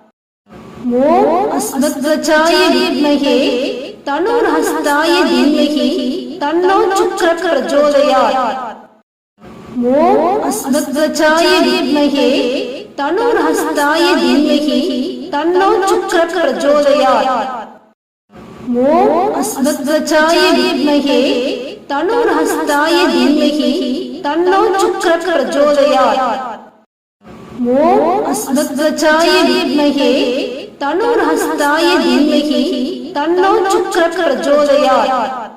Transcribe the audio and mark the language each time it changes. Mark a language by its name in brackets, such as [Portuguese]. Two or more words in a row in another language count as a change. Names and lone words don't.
[Sanskrit] ओम अस्मद्वचाय विद्महे तनुर्हस्ताय धीमहि तन्नो शुक्र प्रचोदयात्। ओम अस्मद्वचाय विद्महे तनुर्हस्ताय धीमहि तन्नो शुक्र प्रचोदयात्। ॐ अस्मद्वच्चाय विद्महे तनुर्हस्ताय धीमहि तन्नो शुक्र प्रचोदयात्. ॐ अस्मद्वच्चाय विद्महे तनुर्हस्ताय धीमहि तन्नो शुक्र प्रचोदयात्.